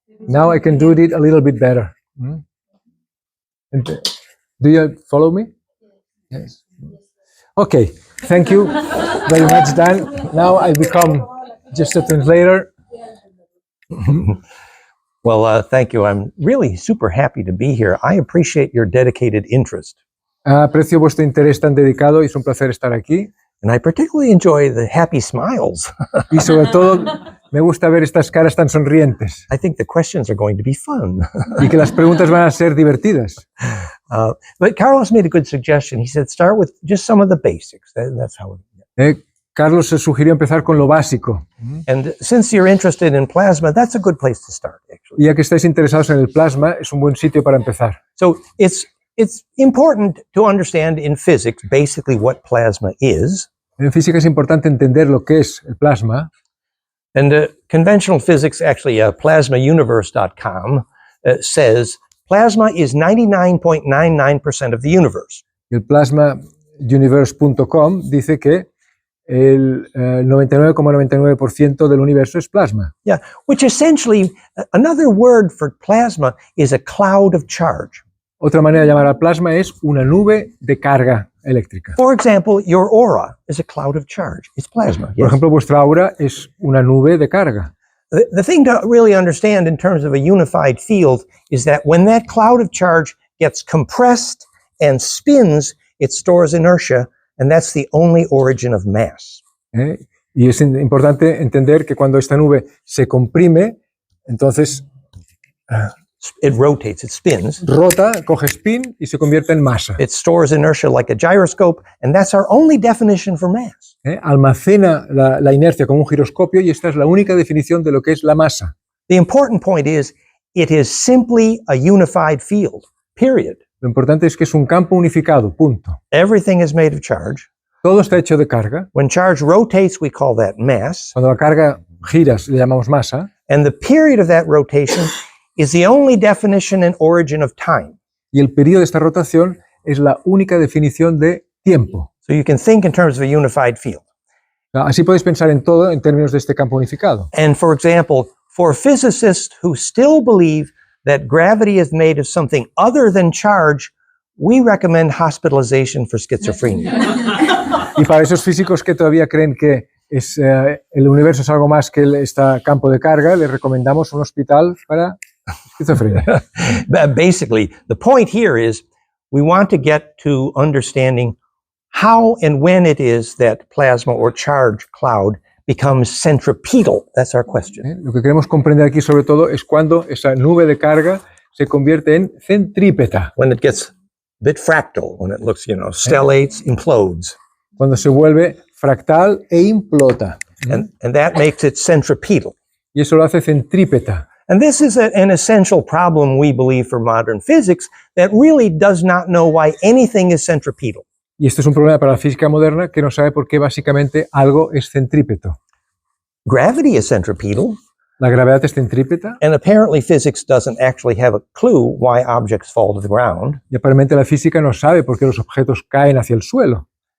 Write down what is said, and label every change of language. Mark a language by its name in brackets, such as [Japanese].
[English] Now I can do it a little bit better. And, do you follow me? Yes. Okay, thank you very much, Dan. Now I become just a translator. Well, thank you. I'm really super happy to be here. I appreciate your dedicated interest. [Spanish] Aprecio vuestro interés tan dedicado y es un placer estar aquí. [English] And I particularly enjoy the happy smiles. [Spanish] Y sobre todo, me gusta ver estas caras tan sonrientes. [English] I think the questions are going to be fun. [Spanish] Y que las preguntas van a ser divertidas. [English] But Carlos made a good suggestion. He said, start with just some of the basics. That's how [Spanish] Carlos se sugirió empezar con lo básico. [English] And since you're interested in plasma, that's a good place to start, actually. [Spanish] Y ya que estáis interesados en el plasma, es un buen sitio para empezar. [English] So it's important to understand in physics basically what plasma is. [Spanish] En física es importante entender lo que es el plasma. [English] And conventional physics, actually plasmauniverse.com, says plasma is 99.99% of the universe. [Spanish] El plasmauniverse.com dice que el 99,99% del universo es plasma. [English] Yeah, which essentially, another word for plasma is a cloud of charge. [Spanish] Otra manera de llamar al plasma es una nube de carga eléctrica. [English] For example, your aura is a cloud of charge. It's plasma. [Spanish] Por ejemplo, vuestra aura es una nube de carga. [English] The thing to really understand in terms of a unified field is that when that cloud of charge gets compressed and spins, it stores inertia, and that's the only origin of mass. [Spanish] Y es importante entender que cuando esta nube se comprime, entonces [English] it rotates, it spins. [Spanish] Rota, coge spin y se convierte en masa. [English] It stores inertia like a gyroscope, and that's our only definition for mass. [Spanish] Almacena la inercia como un giroscopio, y esta es la única definición de lo que es la masa. [English] The important point is, it is simply a unified field, period. [Spanish] Lo importante es que es un campo unificado, punto. [English] Everything is made of charge. [Spanish] Todo está hecho de carga. [English] When charge rotates, we call that mass. [Spanish] Cuando la carga gira, le llamamos masa. [English] And the period of that rotation is the only definition and origin of time. [Spanish] Y el periodo de esta rotación es la única definición de tiempo. [English] So you can think in terms of a unified field. [Spanish] Así podéis pensar en todo en términos de este campo unificado. [English] And for example, for physicists who still believe that gravity is made of something other than charge, we recommend hospitalization for schizophrenia. [Spanish] Y para esos físicos que todavía creen que el universo es algo más que este campo de carga, les recomendamos un hospital para esquizofrenia. [English] Basically, the point here is we want to get to understanding how and when it is that plasma or charge cloud becomes centripetal. That's our question. [Spanish] Lo que queremos comprender aquí sobre todo es cuando esa nube de carga se convierte en centrípeta. [English] When it gets a bit fractal, when it looks, stellates, implodes. [Spanish] Cuando se vuelve fractal e implota. [English] And that makes it centripetal. [Spanish] Y eso lo hace centrípeta. [English] And this is an essential problem, we believe, for modern physics that really does not know why anything is centripetal. [Spanish] Y esto es un problema para la física moderna que no sabe por qué básicamente algo es centrípeto. [English] Gravity is centripetal. [Spanish] La gravedad es centrípeta. [English] And apparently physics doesn't actually have a clue why objects fall to the ground. [Spanish] Y aparentemente la física no sabe por qué los objetos caen hacia el suelo.